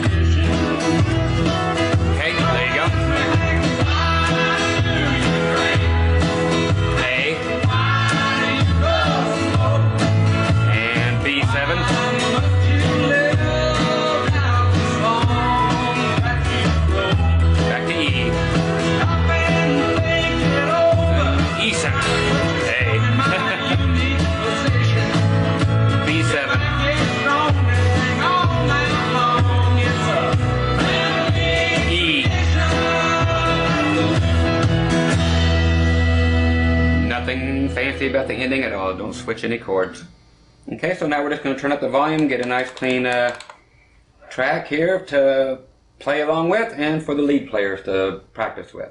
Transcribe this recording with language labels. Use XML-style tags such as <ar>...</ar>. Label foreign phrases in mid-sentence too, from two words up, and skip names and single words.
<en>Okay, there you go. A. And B7. Back to E. E7. A. B7. E. Nothing fancy about the ending at all. Don't switch any chords. Okay, so now we're just going to turn up the volume, get a nice clean track here to play along with and for the lead players to practice with.</en>